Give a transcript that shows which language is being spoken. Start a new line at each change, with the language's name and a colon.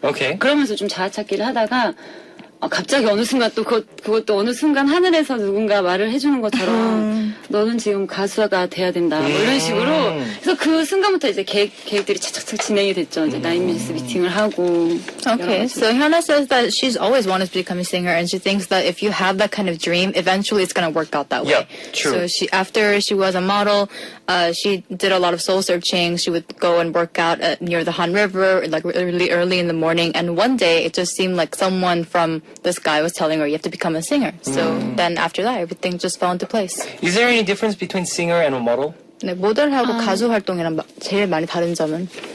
English: Okay.
Korean: 그러면서 좀 자아 찾기를 하다가 갑자기 어느 순간 또 그것도 어느 순간 하늘에서 누군가 말을 해주는 것처럼 너는 지금 가수가 돼야 된다 뭐 이런 식으로 그래서 그 순간부터 이제 계획들이 착착착 진행이 됐죠. 이제 나인뮤지스 미팅을 하고
English: Okay, so Hyuna says that she's always wanted to become a singer, and she thinks that if you have that kind of dream, eventually it's going to work out that way. Yeah, true. So after she was a model, she did a lot of soul searching. She would go and work out near the Han River, like really early in the morning. And one day, it just seemed like someone from the sky was telling her, "You have to become a singer." So then after that, everything just fell into place. Is there any difference between singer and a model?
Korean: 네, 모델하고 가수 활동이랑 제일 많이 다른 점은?